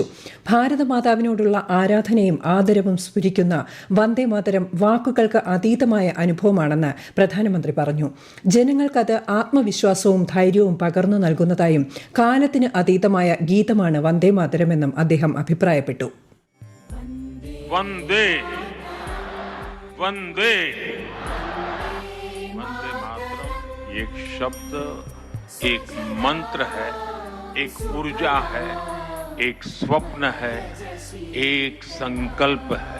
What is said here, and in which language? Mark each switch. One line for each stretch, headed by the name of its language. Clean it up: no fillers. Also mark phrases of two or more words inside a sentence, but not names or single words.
Malayalam: ഭാരതമാതാവിനോടുള്ള ആരാധനയും ആദരവും സ്ഫുരിക്കുന്ന വന്ദേ മാതരം വാക്കുകൾക്ക് അതീതമായ അനുഭവമാണെന്ന് പ്രധാനമന്ത്രി പറഞ്ഞു. ജനങ്ങൾക്കത് ആത്മവിശ്വാസവും ധൈര്യവും പകർന്നു നൽകുന്നതായും കാലത്തിന് അതീതമായ ഗീതമാണ് വന്ദേ മാതരമെന്നും അദ്ദേഹം അഭിപ്രായപ്പെട്ടു.
Hindi: वंदे वंदे वंदे मातरम एक शब्द, एक मंत्र है, एक ऊर्जा है, एक स्वप्न है, एक संकल्प है.